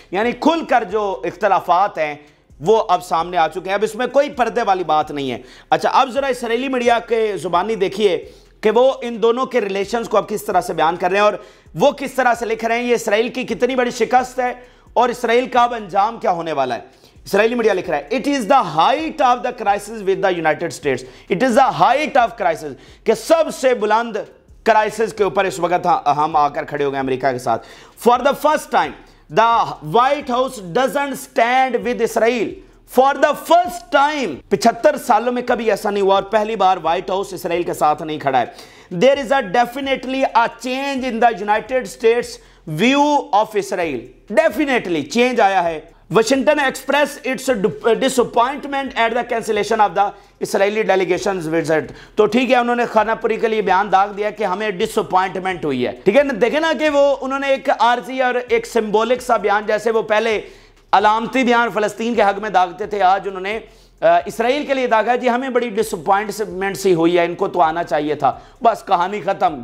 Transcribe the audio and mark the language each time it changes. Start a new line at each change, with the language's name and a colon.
Urdu: یعنی کھل کر جو اختلافات ہیں وہ اب سامنے آ چکے ہیں. اب اس میں کوئی پردے والی بات نہیں ہے. اچھا, اب ذرا اسرائیلی میڈیا کے زبانی دیکھیے کہ وہ ان دونوں کے ریلیشنز کو اب کس طرح سے بیان کر رہے ہیں اور وہ کس طرح سے لکھ رہے ہیں. یہ اسرائیل کی کتنی بڑی شکست ہے اور اسرائیل کا اب انجام کیا ہونے والا ہے. اسرائیلی میڈیا لکھ رہا ہے
English: It is the height of the crisis with the United States. It is the height of crisis,
Urdu: کہ سب سے بلند کرائسس کے اوپر اس وقت ہم آ کر کھڑے ہو گئے امریکہ کے ساتھ.
English: For the first time the White House doesn't stand with Israel. For the first time
Urdu: 75 سالوں میں کبھی ایسا نہیں ہوا اور پہلی بار وائٹ ہاؤس اسرائیل کے ساتھ نہیں کھڑا ہے.
English: There is definitely a change in the United States view of Israel. Definitely change
Urdu: آیا ہے.
English: Washington expressed its disappointment at the cancellation of the Israeli delegation's visit.
Urdu: تو ٹھیک ہے, انہوں نے خانہ پوری کے لیے بیان داغ دیا کہ ہمیں ڈسپوائنٹمنٹ ہوئی ہے. ٹھیک ہے نا, دیکھیں نا کہ وہ انہوں نے ایک عارضی اور ایک سمبولک سا بیان, جیسے وہ پہلے علامتی بیان فلسطین کے حق میں داغتے تھے, آج انہوں نے اسرائیل کے لیے داغا جی ہمیں بڑی ڈسپوائنٹمنٹ سی ہوئی ہے, ان کو تو آنا چاہیے تھا. بس کہانی ختم.